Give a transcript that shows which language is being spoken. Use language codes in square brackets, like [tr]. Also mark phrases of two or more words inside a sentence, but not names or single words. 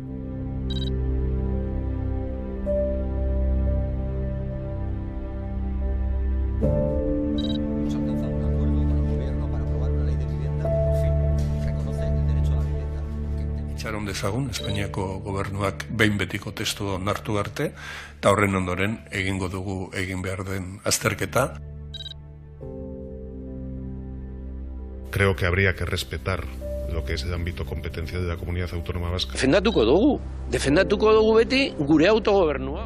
[eu] Itxaron dezagun, Espainiako gobernuak behin betiko testu onartu arte, eta horren ondoren egingo dugu egin behar den azterketa. [es] Creo que habría que respetar lo que es el ámbito competencial de la Comunidad Autónoma Vasca. [eu] Defendatuko dugu beti gure autogobernua.